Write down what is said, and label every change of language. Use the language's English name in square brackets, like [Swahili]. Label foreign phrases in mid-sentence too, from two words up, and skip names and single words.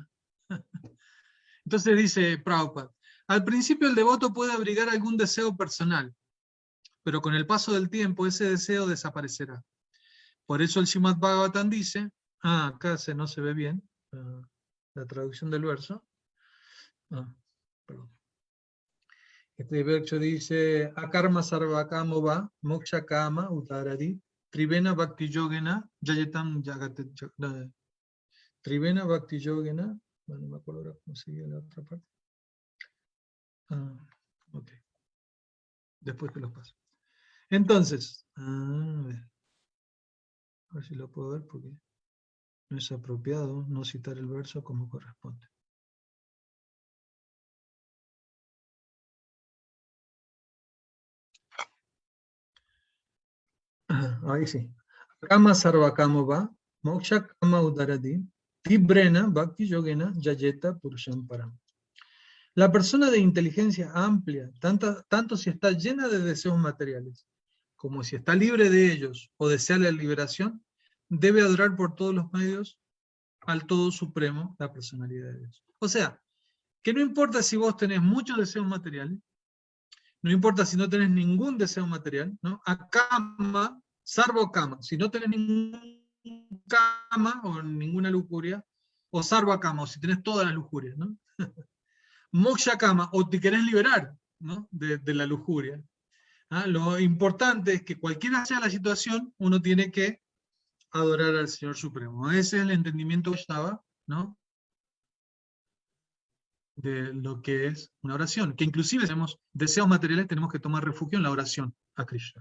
[Spanish] Entonces dice Prabhupada, al principio el devoto puede abrigar algún deseo personal, pero con el paso del tiempo ese deseo desaparecerá. Por eso el Srimad Bhagavatam dice, acá no se ve bien la traducción del verso. Perdón. Este verso dice, [Sanskrit] Akarma sarvakamo va, moksha kama utaradi, trivena bhakti yogena, jayatam jagate, trivena bhakti yogena, [Spanish] bueno, no me acuerdo ahora cómo sigue la otra parte. Ok. Después te los paso. Entonces, a ver si lo puedo ver porque no es apropiado no citar el verso como corresponde. Ahí sí. [Sanskrit] Kama sarva kama va, moksha kama udaradi, tibrena bhakti yogena yayeta purusham param. [Spanish] La persona de inteligencia amplia, tanto si está llena de deseos materiales, como si está libre de ellos o desea la liberación, debe adorar por todos los medios al Todo Supremo, la personalidad de Dios. O sea, que no importa si vos tenés muchos deseos materiales, no importa si no tenés ningún deseo material, ¿no? [Sanskrit] Akama, sarvo kama, [Spanish] si no tenés ningún kama o ninguna lujuria, o [Sanskrit] sarva kama, [Spanish] o si tenés todas las lujurias, ¿no? [Sanskrit] Moksha kama, [Spanish] o te querés liberar, ¿no?, de la lujuria. Lo importante es que cualquiera sea la situación, uno tiene que adorar al Señor Supremo. Ese es el entendimiento que estaba, ¿no?, de lo que es una oración, que inclusive si tenemos deseos materiales tenemos que tomar refugio en la oración a Krishna.